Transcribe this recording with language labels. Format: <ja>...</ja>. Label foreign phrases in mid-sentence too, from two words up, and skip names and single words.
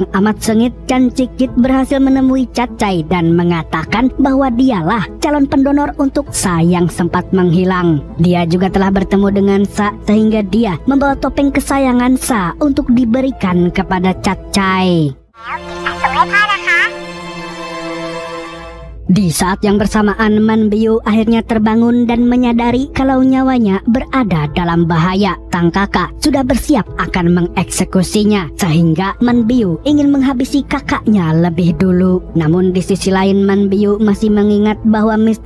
<id>amat sengit, Chan Cikit berhasil menemui Catcai dan mengatakan bahwa dialah calon pendonor untuk Sa yang sempat menghilang. Dia juga telah bertemu dengan Sa sehingga dia membawa topeng kesayangan Sa untuk diberikan kepada Catcai.</id> <th>แล้วกินใส่ถุงให้พ่อนะคะ</th> <id>Di saat yang bersamaan, Man Biu akhirnya terbangun dan menyadari kalau nyawanya berada dalam bahaya. Sang kakak sudah bersiap akan mengeksekusinya, sehingga Man Biu ingin menghabisi kakaknya lebih dulu. Namun di sisi lain, Man Biu masih mengingat bahwa Mr.</id>